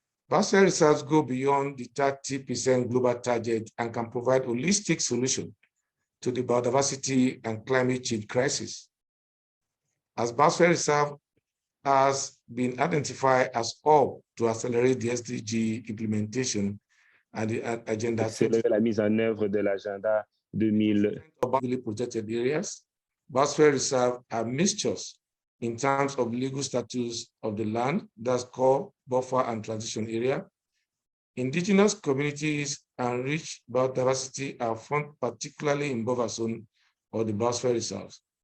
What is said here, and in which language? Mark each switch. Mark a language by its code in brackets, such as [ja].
[en] Biosphere reserves go beyond the 30% global target and can provide holistic solution to the biodiversity and climate change crisis. As Biosphere reserve has been identified as hub to accelerate the SDG implementation and the agenda. [fr] Accélérer la mise en œuvre de l'agenda 2000. [en] Protected areas, biosphere reserve are mixtures in terms of legal status of the land, that's core, buffer, and transition area. Indigenous communities and rich biodiversity are found particularly in buffer zone or the biosphere reserves.